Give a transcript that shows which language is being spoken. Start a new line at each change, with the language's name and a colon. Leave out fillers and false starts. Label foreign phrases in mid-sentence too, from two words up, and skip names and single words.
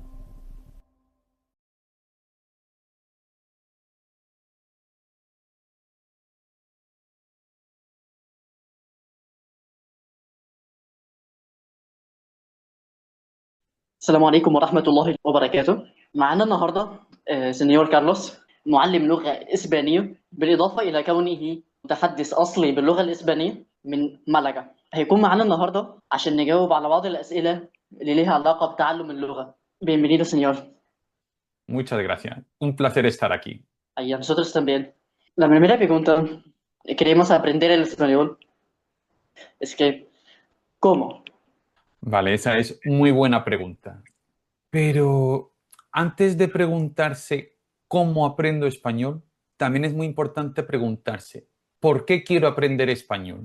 Arabic: السلام عليكم ورحمة الله وبركاته. معنا النهاردة سينيور كارلوس، معلم لغة إسبانية، بالإضافة إلى كونه متحدث أصلي باللغة الإسبانية من مالاغا. هيكون معنا النهاردة عشان نجاوب على بعض الأسئلة اللي ليها علاقة بتعلم اللغة.
Spanish: Bienvenido, señor. Muchas gracias. Un placer estar aquí. Y a nosotros también. La primera pregunta, queremos aprender el español, es que, ¿cómo? Vale, esa es muy buena pregunta. Pero antes de preguntarse cómo aprendo español, también es muy importante preguntarse ¿por qué quiero aprender español?